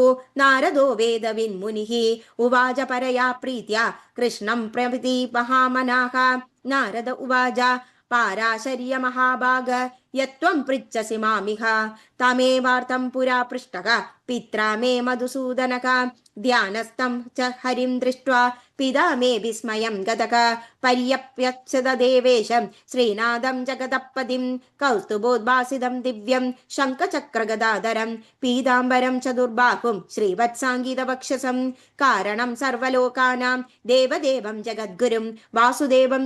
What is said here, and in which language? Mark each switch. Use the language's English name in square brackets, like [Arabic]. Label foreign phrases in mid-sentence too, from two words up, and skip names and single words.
[Sanskrit] नारदो वेदविन्मुनिः उवाच परया प्रीत्या कृष्णं प्रविति महामनाः नारद उवाच पाराशर्य महाभाग यत्त्वं पृच्छसि मामिह तमेवार्थं पुरा पृष्टः पित्रा मे मधुसूदनः ധ്യാനസ്ഥം ച ഹരിം ദൃഷ്ട്വാ പിതാ മേ വിസ്മയം ഗതക പര്യപ്യച്ഛത ദേവേശം ശ്രീനാഥം ജഗതപതിം കൗസ്തുഭോദ്ഭാസിതം ദിവ്യം ശംഖചക്രഗദാധരം പീതാംബരം ചതുർബാഹും ശ്രീവത്സാംഗീതവക്ഷസം കാരണം സർവലോകാനാം ദേവദേവം ജഗദ്ഗുരും വാസുദേവം